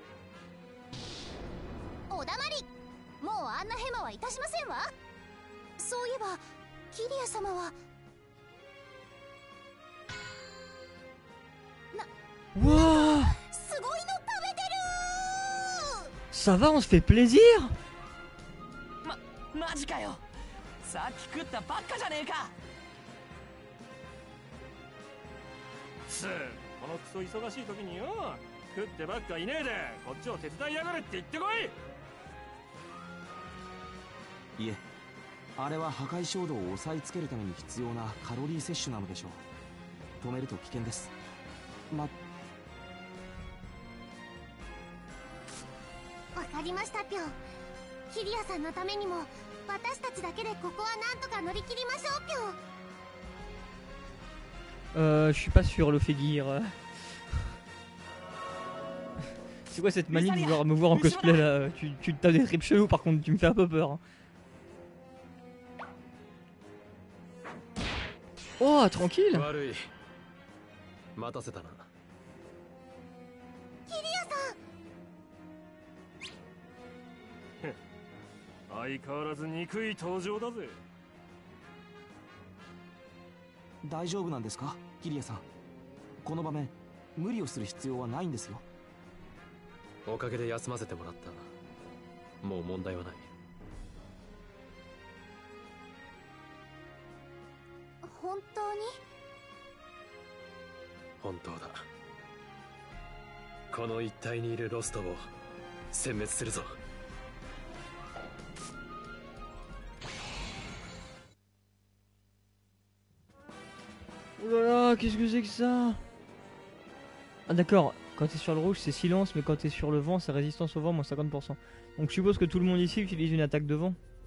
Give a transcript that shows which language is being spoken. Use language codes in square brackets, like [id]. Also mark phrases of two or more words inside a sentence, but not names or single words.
[ja] おだまり。もうあんなヘマはいたしませんわ。そういえばキリア様は [fr] Wouah! [ja] すごいの食べてる。 [fr] Ça va, on se fait plaisir! [ja] マジかよ。さっき食ったばっかじゃねえか。このクソ忙しい時によ、食ってばっかいねえでこっちを手伝いやがれって言ってこい。いえ、あれは破壊衝動を抑えつけるために必要なカロリー摂取なのでしょう。止めると危険です。わかりましたぴょ。キリアさんのためにも私たちだけでここはなんとか乗り切りましょうぴょ。 [fr] Je suis pas sûr, le Fegir. C'est quoi cette manie de vouloir me voir en cosplay là? Tu t'as des tripes chelous, par contre, tu me fais un peu peur. Oh, tranquille! [ja] 悪い。待たせたな。キリアさん。相変わらず憎い登場だぜ。大丈夫なんですか、キリアさん。この場面無理をする必要はないんですよ。おかげで休ませてもらった。もう問題はない。本当に？本当だ。この一帯にいるロストを殲滅するぞ。 [fr] Oh là là, qu'est-ce que c'est que ça? Ah d'accord, quand t'es sur le rouge c'est silence, mais quand t'es sur le vent c'est résistance au vent moins 50%. Donc je suppose que tout le monde ici utilise une attaque de vent.